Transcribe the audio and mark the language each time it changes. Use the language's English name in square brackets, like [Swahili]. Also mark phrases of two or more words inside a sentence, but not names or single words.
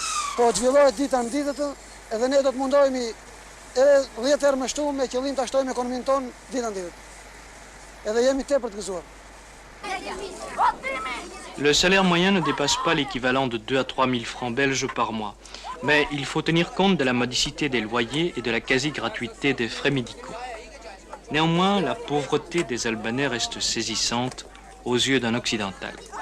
[Albanian] po të zhvillohet dita në ditët, edhe ne do të mundohemi edhe 10 herë më shtu me qëllim ta shtojmë ekonominë tonë dita në ditët. Edhe jemi tepër të gëzuar. [French] Le salaire moyen ne dépasse pas l'équivalent de 2 à 3 000 francs belges par mois. Mais il faut tenir compte de la modicité des loyers et de la quasi-gratuité des frais médicaux. Néanmoins, la pauvreté des Albanais reste saisissante aux yeux d'un occidental.